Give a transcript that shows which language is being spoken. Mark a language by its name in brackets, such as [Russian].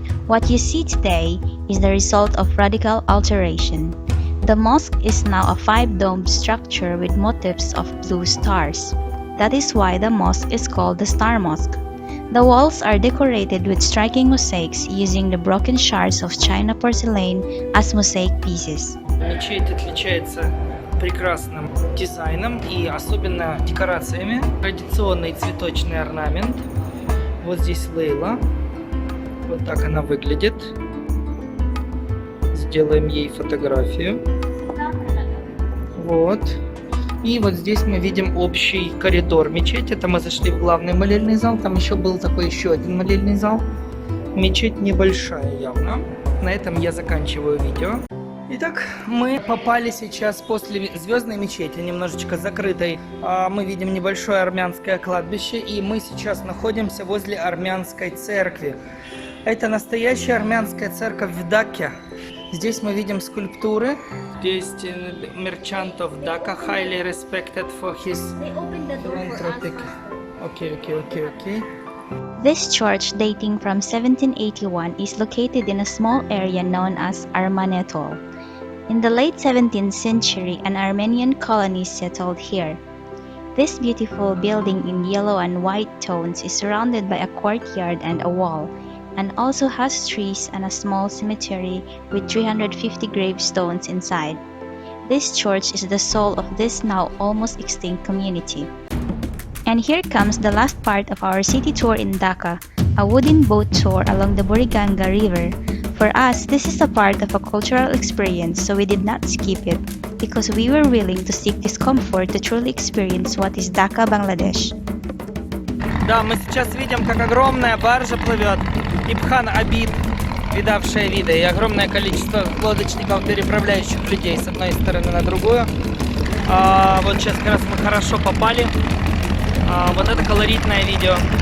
[English] What you see today is the result of radical alteration. The mosque is now a five-domed structure with motifs of blue stars. That is why the mosque is called the Star Mosque. The walls are decorated with striking mosaics using the broken shards of China porcelain as mosaic pieces. [Russian] Мечеть отличается прекрасным дизайном и особенно декорациями. Традиционный цветочный орнамент. Вот здесь Лейла. Вот так она выглядит. Сделаем ей фотографию. Вот. И вот здесь мы видим общий коридор мечети. Это мы зашли в главный молельный зал. Там еще был такой еще один молельный зал. Мечеть небольшая явно. На этом я заканчиваю видео. Итак, мы попали сейчас после звездной мечети, немножечко закрытой. Мы видим небольшое армянское кладбище, и мы сейчас находимся возле армянской церкви. Это настоящая армянская церковь в Дакке. Здесь мы видим скульптуры. Здесь [English] merchant of Dhaka, highly respected for his philanthropic. Okay. This church, dating from 1781, is located in a small area known as Armanetol. In the late 17th century, an Armenian colony settled here. This beautiful building in yellow and white tones is surrounded by a courtyard and a wall, and also has trees and a small cemetery with 350 gravestones inside. This church is the soul of this now almost extinct community. And here comes the last part of our city tour in Dhaka, a wooden boat tour along the Buriganga River. For us, this is a part of a cultural experience, so we did not skip it, because we were willing to seek discomfort to truly experience what is Dhaka, Bangladesh. [Russian] Да, мы сейчас видим, как огромная баржа плывет. Ибхан Абид, видавшая виды, и огромное количество лодочников, переправляющих людей с одной стороны на другую. Вот сейчас как раз мы хорошо попали. Вот это колоритное видео.